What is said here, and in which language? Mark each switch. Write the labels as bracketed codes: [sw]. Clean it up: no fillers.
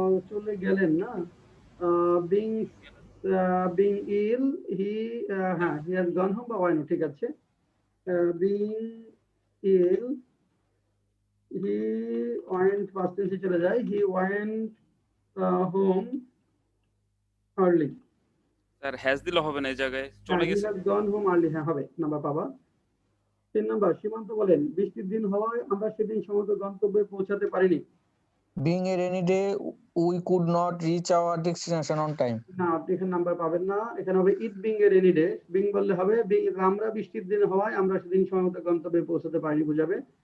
[bn] চলে গেলেন না, [en] being ill he has gone home [bn] বা [en] why not, [bn] ঠিক আছে। [en] being ill he went, past tense [bn] চলে যায়, [en] he went home early. [bn] Sir has দিলে হবে না, এই জায়গায় চলে [en] he [bn] গেছে। [en] has gone home early, [bn] হ্যাঁ হবে, নাম্বার পাবা। 3 নম্বর, সীমান্ত বলেন, বৃষ্টির দিন হওয়ায় আমরা সেদিন সমুদ্র গন্তব্যে পৌঁছাতে পারিনি। [en] Being a rainy day, we could not reach our destination on time. [bn] না, আপনি এখানে নাম্বার পাবেন না, এখানে হবে [en] It being a rainy day. [bn] Being বললে হবে আমরা বৃষ্টির দিন হওয়ায় আমরা সেদিন সময়মতো গন্তব্যে পৌঁছাতে পারিনি বুঝাবে।